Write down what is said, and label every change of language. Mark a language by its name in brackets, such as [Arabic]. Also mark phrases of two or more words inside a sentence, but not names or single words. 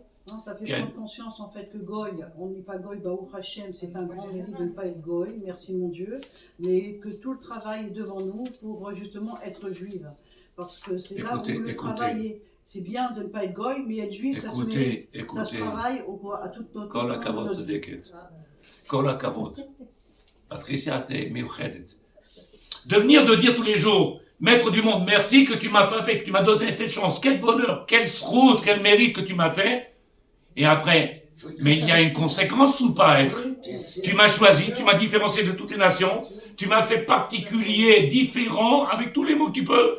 [French] Non, ça fait prendre conscience en fait que Goy, on ne dit pas Goy, [Hebrew] ברוך השם, [French] c'est un grand mérite de ne pas être Goy, merci mon Dieu, mais que tout le travail est devant nous pour justement être juive. Parce que c'est là où le travail est. C'est bien de ne pas être Goy, mais être juif, ça se mérite. Ça se travaille à toute notre... [Hebrew] כל הכבוד צדקת. כל הכבוד. [French] Patricia, t'es meuchedet. Devenir de dire tous les jours, Maître du monde, merci que tu m'as pas fait, que tu m'as donné cette chance. Quel bonheur, quel srout, quel mérite que tu m'as fait. Et après, mais il y a une conséquence ou pas être? Tu m'as choisi, tu m'as différencié de toutes les nations, tu m'as fait particulier, différent, avec tous les mots que tu peux.